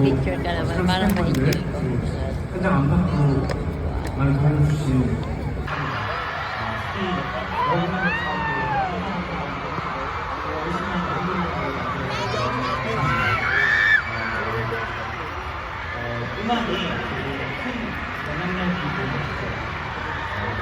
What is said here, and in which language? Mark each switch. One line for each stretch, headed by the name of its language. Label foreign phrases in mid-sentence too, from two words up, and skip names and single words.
Filipino: picture ka naman, parang
Korean: 시청자분들,
Filipino: na-enjoy ko.
Korean: 현장 안팎으로 많은 도움을 주신 음악이 큰 영향력이 있는 것 같아요.